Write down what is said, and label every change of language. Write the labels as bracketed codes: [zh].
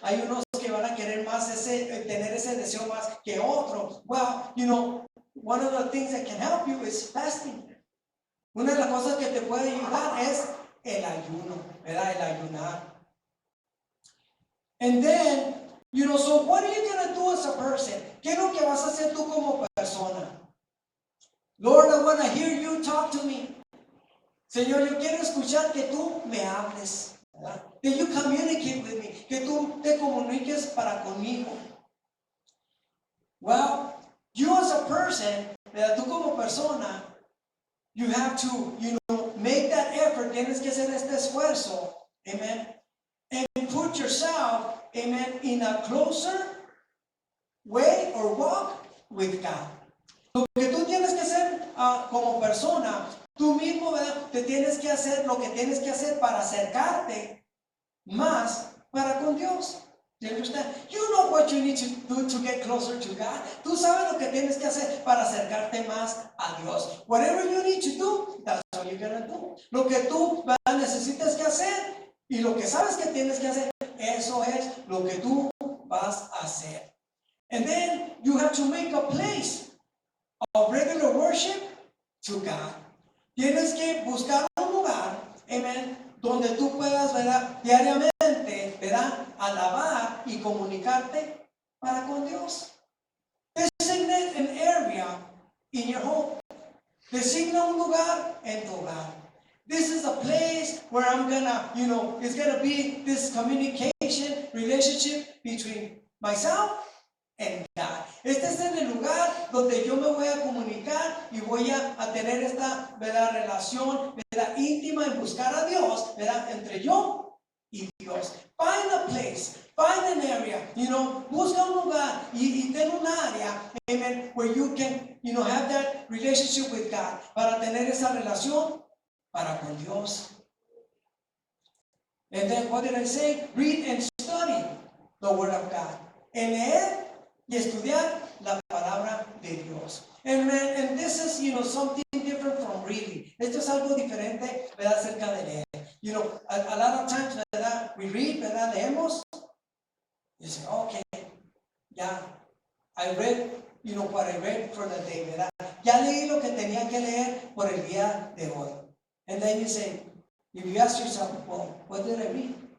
[es] Hay unos que van a querer más tener ese deseo más que otro. [en] Well, one of the things that can help you is fasting. [es] Una de las cosas que te puede ayudar es el ayuno, ¿verdad? El ayunar. [en] And then, so what are you going to do as a person? [es] ¿Qué es lo que vas a hacer tú como persona? [en] Lord, I want to hear you talk to me. [es] Señor, yo quiero escuchar que tú me hables, ¿verdad? [en] That you communicate with me, [es] que tú te comuniques para conmigo. [en] Well, you as a person, ¿verdad? [es] Tú como persona, [en] you have to, make that effort. [es] Tienes que hacer este esfuerzo, [en] amen, and put yourself, amen, in a closer way or walk with God. [es] Lo que tú tienes que hacer como persona, tú mismo, ¿verdad?, te tienes que hacer lo que tienes que hacer para acercarte más para con Dios. [en] Do you understand? You know what you need to do to get closer to God. [es] Tú sabes lo que tienes que hacer para acercarte más a Dios. [en] Whatever you need to do, that's what you're going to do. [es] Lo que tú necesitas que hacer y lo que sabes que tienes que hacer, eso es lo que tú vas a hacer. [en] And then you have to make a place of regular worship to God. [es] Tienes que buscar un lugar, amen, donde tú puedas, ¿verdad? Diariamente, ¿verdad? Alabar y comunicarte para con Dios. [en] Designate an area in your home. [es] Designa un lugar en tu hogar. [en] This is a place where I'm gonna, it's gonna be this communication, relationship between myself and God. [es] Este es el lugar donde yo me voy a comunicar y voy a tener esta, ¿verdad? Relación, ¿verdad? Íntima en buscar a Dios, ¿verdad? Entre yo y Dios. [en] Find a place, find an area, [es] busca un lugar y ten un área, amen, [en] where you can, have that relationship with God, [es] para tener esa relación para con Dios. [en] And then what did I say? Read and study the Word of God. [es] En leer y estudiar la palabra de Dios. [en] And this is, something different from reading. [es] Esto es algo diferente, ¿verdad? Acerca de leer. [en] A lot of times, [es] ¿verdad? [en] We read, [es] ¿verdad? Leemos. [en] You say, okay, yeah, I read, what I read for the day, ¿verdad? [es] Ya leí lo que tenía que leer por el día de hoy. [en] And then you say, if you ask yourself, well, what did I read?